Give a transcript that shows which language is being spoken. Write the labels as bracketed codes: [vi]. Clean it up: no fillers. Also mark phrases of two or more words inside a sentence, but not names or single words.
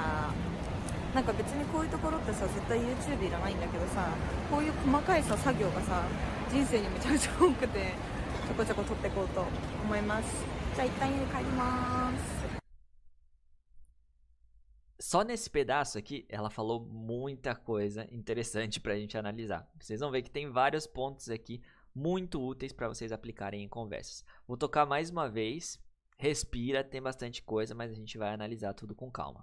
[ja] なんか別にこういうところってさ、絶対 YouTube いらないんだけどさ、こういう細かいさ作業がさ、人生にめちゃめちゃ多くて、ちょこちょこ撮っていこうと思います。じゃあ一旦家に帰ります。 [pt] Só nesse pedaço aqui, ela falou muita coisa interessante pra gente analisar. Vocês vão ver que tem vários pontos aqui muito úteis para vocês aplicarem em conversas. Vou tocar mais uma vez. Respira, tem bastante coisa, mas a gente vai analisar tudo com calma.